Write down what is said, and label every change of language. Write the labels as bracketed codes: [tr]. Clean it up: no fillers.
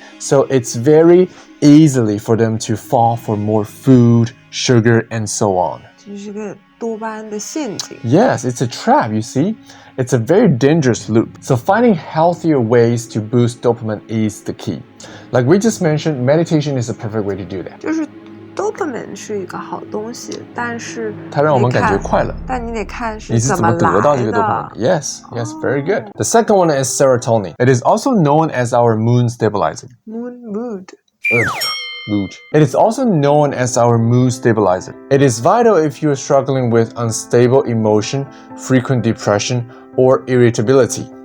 [en] So it's very easily for them to fall for more food, sugar, and so on. [zh] 这是个多巴胺的陷阱。 [en] Yes, it's a trap, you see. It's a very dangerous loop. So finding healthier ways to boost dopamine is the key. Like we just mentioned, meditation is a perfect way to do that. [zh] 就是 dopamine 是一个好东西，但是它让我们感觉快乐。但你得看是你是怎么得到这个 dopamine? [en] Yes, very good. The second one is serotonin. It is also known as our mood stabilizer. Mood. Mood. It is also known as our mood stabilizer. It is vital if you are struggling with unstable emotion, frequent depression, or irritability.